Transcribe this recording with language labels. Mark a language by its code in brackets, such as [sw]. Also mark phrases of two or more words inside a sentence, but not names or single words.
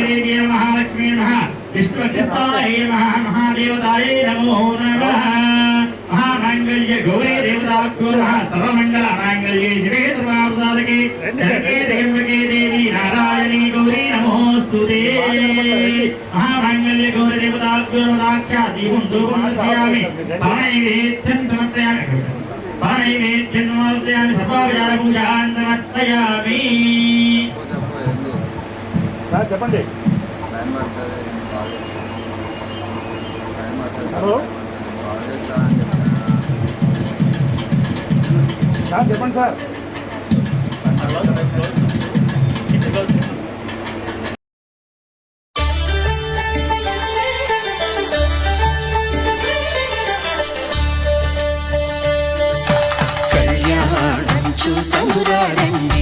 [sa] देवी नमः महालक्ष्मी नमः विष्णुवक्षस्थाय नमः महादेवताय नमो नमः महामंगल्य गौरी देवताभ्यो नमः सर्वमंगल मांगल्ये शिवे सर्वार्थसाधके शरण्ये त्र्यंबके देवी नारायणी गौरी नमोस्तुते महामंगल्य गौरी देवताभ्यो नमः साक्षात् दीपं धूपं दर्शयामि पाणिवेद्यं समर्पयामि पाणिवेद्यन्नमस्यामि सर्वोपचारपूजां समर्पयामि [te] సార్ చెప్పండి హలో సార్ చెప్పండి సార్ కళ్యాణం చూతమురారండి